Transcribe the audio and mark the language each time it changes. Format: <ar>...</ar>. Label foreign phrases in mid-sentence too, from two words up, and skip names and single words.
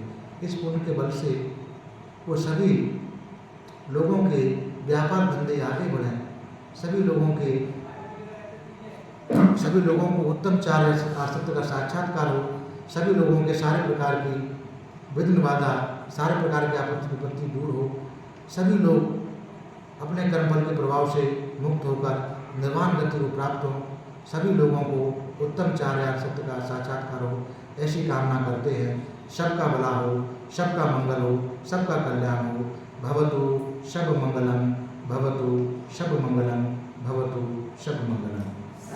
<hi>इस पुण्य के बल से वो सभी लोगों के व्यापार धंधे आगे बढ़ें, सभी लोगों को उत्तम चार्य आसक्त का साक्षात्कार हो, सभी लोगों के सारे प्रकार की विघ्न बाधा, सारे प्रकार की आपत्ति विपत्ति दूर हो, सभी लोग अपने कर्मफल के प्रभाव से मुक्त होकर निर्वाण गति को प्राप्त हो, सभी लोगों को उत्तम चार्य सत्य का साक्षात्कार हो, ऐसी कामना करते हैं। सबका भला हो, सबका मंगल हो, सबका कल्याण हो।</hi> <pi>भवतु सब मंगलम, भवतु सब मंगलम, भवतु सब मंगलम।</pi>